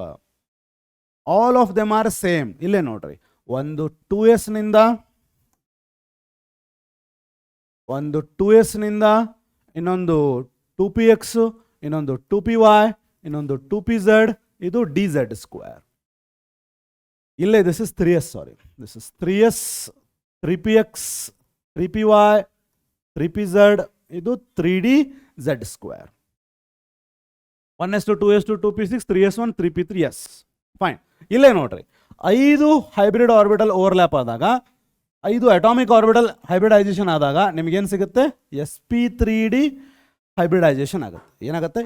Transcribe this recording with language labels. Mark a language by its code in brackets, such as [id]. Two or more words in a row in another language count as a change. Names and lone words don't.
[en] All of them are same. [kn] ಇಲ್ಲೇ ನೋಡ್ರಿ, ಒಂದು 2s ನಿಂದ ಇನ್ನೊಂದು 2px, ಇನ್ನೊಂದು 2py, ಇನ್ನೊಂದು 2pz, ಇದು dz ಸ್ಕ್ವೇರ್. [en] ಇಲ್ಲೇ this is 3s, sorry, this is 3s, 3px, 3py, 3pz, [kn] ಇದು 3dz ಸ್ಕ್ವೇರ್. [en] 1s2, 2s2, 2p6, 3s1, 3p3, yes fine. [kn] ಇಲ್ಲೇ ನೋಡ್ರಿ, 5 [en] hybrid orbital overlap [kn] ಆದಾಗ, 5 [en] atomic orbital hybridisation [kn] ಆದಾಗ ನಿಮಗೇನು ಸಿಗುತ್ತೆ? sp3d ಹೈಬ್ರಿಡೈಸೇಷನ್ ಆಗುತ್ತೆ. ಏನಾಗುತ್ತೆ?